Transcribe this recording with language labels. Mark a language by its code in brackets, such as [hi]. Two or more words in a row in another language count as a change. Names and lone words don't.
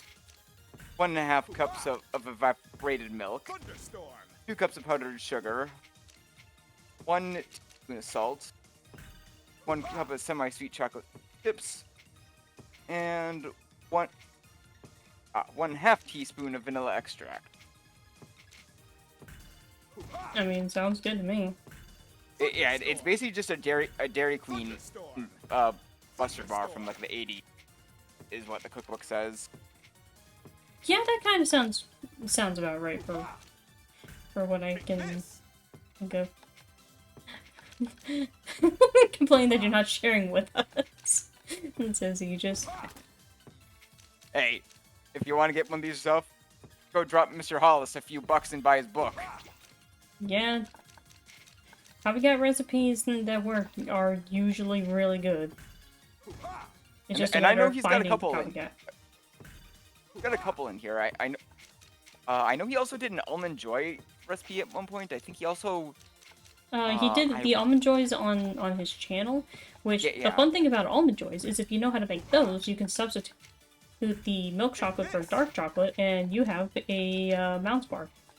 [en] 1.5 cups of evaporated milk. Thunderstorm. 2 cups of powdered sugar. 1 teaspoon of salt. 1 cup of semi-sweet chocolate chips. And 1/2 teaspoon of vanilla extract. Hoo-ha! I mean, sounds good to me. It's basically just a Dairy Queen Thunderstorm. Buster bar from like the 80s, is what the cookbook says. Yeah, that kind of sounds about right for what I Take can this. think of. Complain that you're not sharing with us. It says you just. Hey, if you want to get one of these yourself, go drop Mr. Hollis a few bucks and buy his book. Yeah. Copycat recipes that work are usually really good. Hoo-ha! It's just And a I matter know of he's got a finding couple. copycat. We've got a couple in here. I know. I know he also did an almond joy recipe at one point. I think he also. He did I- the almond joys on his channel, which Yeah, the yeah. fun thing about almond joys is if you know how to make those, you can substitute the milk chocolate for dark chocolate, and you have a mouse bar.